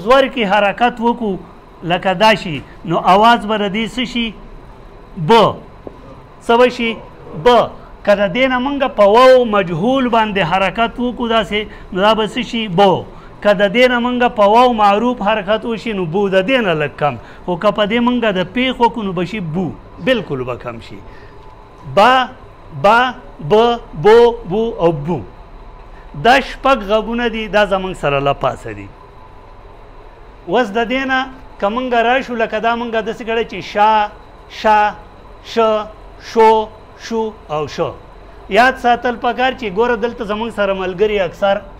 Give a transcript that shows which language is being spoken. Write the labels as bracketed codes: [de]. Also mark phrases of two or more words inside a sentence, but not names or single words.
[ps] زور کې حرکت وکړو لکه دا شي نو اواز به د دې څه شي ب څه به شي ب که د دې نه موږ په واو مجهول باندې حرکت وکړو داسې نو دا به څه شي بو که د دې نه موږ په واو معروف حرکت وشي نو بو د دې نه لږ کم خو که په دې موږ د پیښ وکړو نو به شي بو بالکل به کم شي با با ب بو بو او بو دا شپږ غږونه دي دا زموږ سره له پاسه دي اوس د دې نه که موږ راشو لکه دا موږ داسې کړی چې شا شا ش شو شو او شو یاد ساتل پکار چې ګوره دلته زموږ سره ملګري اکثر